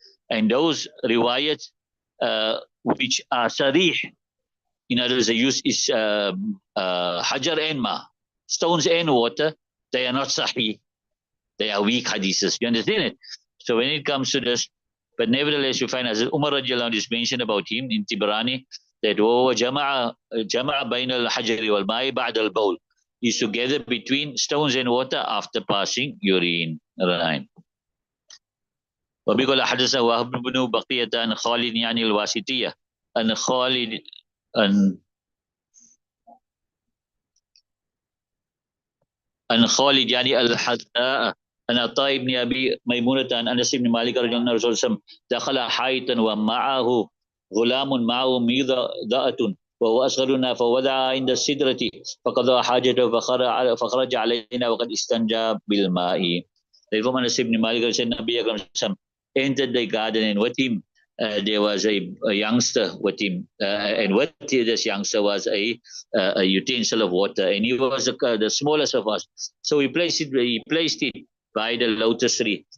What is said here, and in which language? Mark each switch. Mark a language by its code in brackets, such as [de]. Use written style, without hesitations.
[en] And those riwayats which are sarih, in other words, they use is hajar and ma, stones and water, they are not sahih. They are weak hadiths. You understand it? So when it comes to this, but nevertheless, you find as Umar radiallahu anhu is mentioned about him in Tibrani, that [ar] جمع بين الحجر والماء بعد البول, [en] is together between stones and water after passing urine. Right. [ar] وبيقول حدثنا وهب بن بقية عن خالد يعني الواسطية عن خالد عن خالد يعني الحذاء عن عطاء بن أبي ميمونة عن أنس بن مالك رضي الله عنه الرسول صلى الله عليه وسلم دخل حائطا ومعه غلام معه ميضاءة وهو أصغرنا فوضع عند السدرة فقضى حاجته فخرج علينا وقد استنجى بالماء. [en] Therefore, Anas ibn Malik said, Nabi Akram entered the garden, and with him there was a youngster with him, and with this youngster was a utensil of water, and he was the smallest of us. So he placed it by the lotus tree.